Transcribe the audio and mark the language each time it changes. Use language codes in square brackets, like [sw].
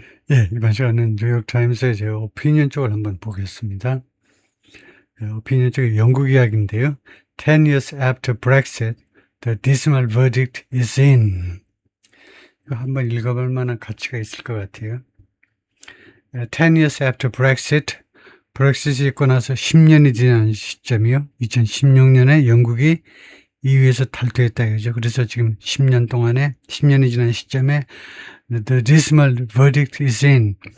[ko] 예, 이번 시간은 뉴욕타임스의 제 오피니언 쪽을 한번 보겠습니다. 오피니언 쪽의 영국 이야기인데요. [en] 10 years after Brexit, the dismal verdict is in. [ko] 이거 한번 읽어볼 만한 가치가 있을 것 같아요. [en] 10 years after Brexit, [ko] 브렉시트이 있고 나서 10년이 지난 시점이요. 2016년에 영국이 EU에서 탈퇴했다 이거죠. 그래서 지금 10년 동안에 10년이 지난 시점에 [en] The dismal verdict is in.